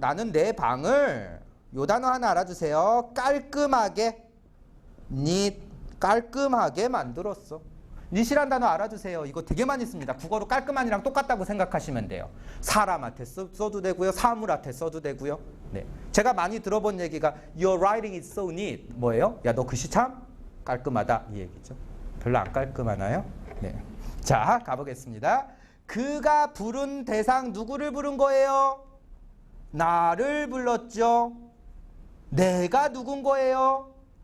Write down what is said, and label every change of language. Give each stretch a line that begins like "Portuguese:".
Korean: 나는 내 방을, 요 단어 하나 알아주세요. 깔끔하게, neat, 깔끔하게 만들었어. neat이란 단어 알아주세요. 이거 되게 많이 씁니다. 국어로 깔끔한이랑 똑같다고 생각하시면 돼요. 사람한테 써도 되고요, 사물한테 써도 되고요. 네. 제가 많이 들어본 얘기가
English: Your writing is so neat.
Korean: 뭐예요? 야, 너 글씨 참 깔끔하다, 이 얘기죠. 별로 안 깔끔하나요? 네. 자, 가보겠습니다. 그가 부른 대상, 누구를 부른 거예요? 나를 불렀죠. 내가 누군 거예요?